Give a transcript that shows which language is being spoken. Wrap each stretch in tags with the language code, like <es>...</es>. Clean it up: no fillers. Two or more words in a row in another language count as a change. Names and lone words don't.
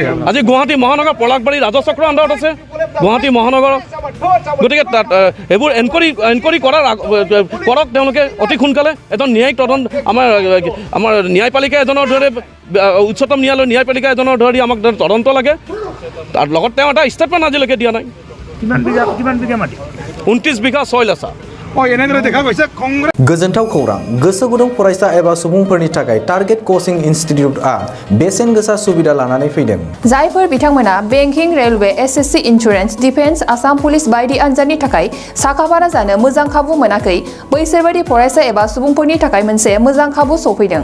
<as>আজি গুৱাহাটী মহানগৰ পলাশবাৰী ৰাজচক্ৰৰ আণ্ডাৰত আছে গুৱাহাটী মহানগৰ গতিকে তাত এইবোৰ এনকুৱাৰী কৰক তেওঁলোকে অতি সোনকালে এজন ন্যায়িক তদন্ত আমাৰ ন্যায়পালিকা এজনৰ দৰে উচ্চতম ন্যায়ালয়ৰ ন্যায়পালিকা এজনৰ ধৰি আমাক তদন্ত লাগে তাৰ লগত তেওঁ এটা ষ্টেটমেণ্ট আজিলৈকে দিয়া নাই কিমান বিঘা মাটি 29 বিঘা সইল আছে এনেদৰে দেখা গৈছে কংগ্ৰেছ</as> <brx>गोजोनथाव खौरां गोसो गुदुं फरायसा एबा सुबुंफोरनि थाखाय</brx> <en>target coaching</en> <brx>इनस्टिट्यूटआ बेसेन गोसा सुबिदा लानानै फैदों जायफोर बिथांमोना</brx> <en>banking railway SSC insurance defence</en> <brx>आसाम पुलिस बायदि आनजादनि थाखाय साखाफारा जानो मोजां खाबु मोनाखै बैसोर बायदि फरायसा एबा सुबुंफोरनि थाखाय मोनसे मोजां खाबु सफैदों</brx>